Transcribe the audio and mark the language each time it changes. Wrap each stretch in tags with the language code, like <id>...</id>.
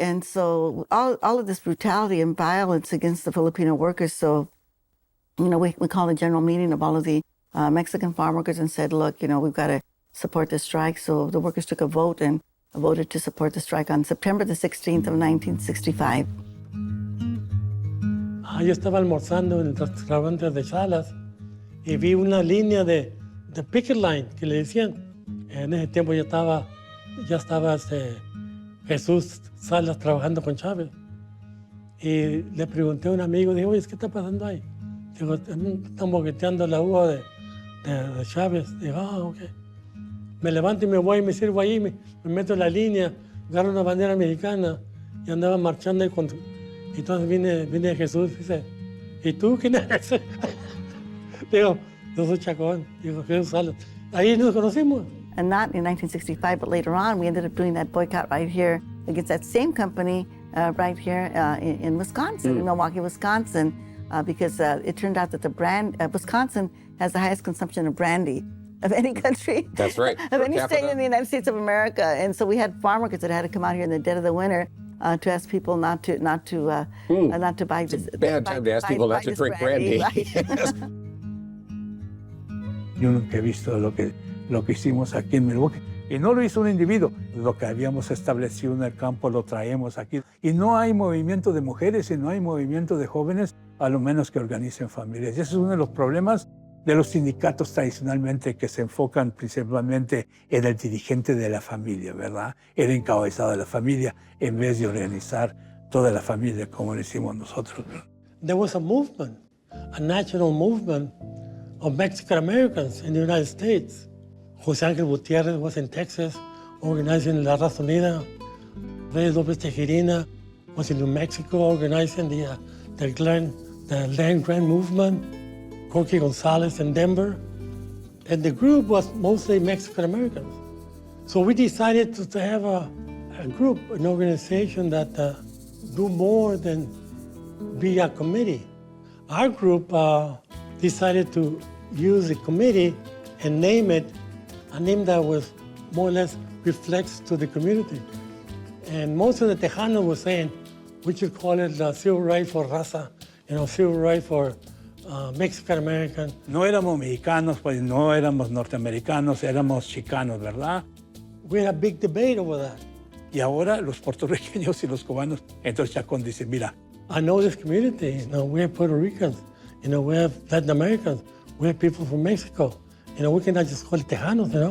<en>And so all of this brutality and violence against the Filipino workers. So, we called a general meeting of all of the Mexican farm workers and said, look, we've got to support the strike. So the workers took a vote and voted to support the strike on September the 16th of 1965.</en> <es>Yo estaba almorzando en el restaurante de Salas y vi una línea de</es> <en>picket line</en> <es>que le decían. En ese tiempo ya estaba Jesús Salas trabajando con Chávez. Y le pregunté a un amigo, dije, oye, ¿qué está pasando ahí? Digo, están boqueteando la uva de Chávez. Digo, ok. Me levanto y me voy y me sirvo ahí, me meto en la línea, agarro una bandera americana y andaba marchando ahí y entonces viene Jesús y dice, ¿y tú quién eres? Digo, yo soy Chacón. Digo, Jesús Salas. Ahí nos conocimos.</es> <en>And not in 1965, but later on, we ended up doing that boycott right here against that same company right here in Wisconsin, in Milwaukee, Wisconsin, because it turned out that the Wisconsin has the highest consumption of brandy of any country. That's right. Of any state in the United States of America. And so we had farm workers that had to come out here in the dead of the winter to ask people not to buy this. It's a bad time to ask people not to drink brandy. Right?</en> <es>Yo nunca he visto lo que hicimos aquí en Milwaukee. Y no lo hizo un individuo. Lo que habíamos establecido en el campo lo traemos aquí. Y no hay movimiento de mujeres y no hay movimiento de jóvenes, a lo menos que organicen familias. Y ese es uno de los problemas de los sindicatos tradicionalmente que se enfocan principalmente en el dirigente de la familia, ¿verdad? El encabezado de la familia, en vez de organizar toda la familia como lo hicimos nosotros.</es> <en>There was a movement, a national movement of Mexican Americans in the United States. José Ángel Gutiérrez was in Texas organizing La Raza Unida. Reyes López Tejerina was in New Mexico organizing the land grant movement, Corky Gonzalez in Denver. And the group was mostly Mexican Americans. So we decided to have a group, an organization that do more than be a committee. Our group decided to use a committee and name it a name that was more or less reflects to the community. And most of the Tejanos were saying, we should call it the Civil Right for Raza, Civil Right for Mexican American.</en> <es>No éramos mexicanos, pues no éramos norteamericanos, éramos chicanos, ¿verdad?</es> <en>We had a big debate over that.</en> <es>Y ahora los puertorriqueños y los cubanos, entonces Chacón dice, mira,</es> <en>I know this community, we have Puerto Ricans, we have Latin Americans, we have people from Mexico. We cannot just call it Tejanos,</en>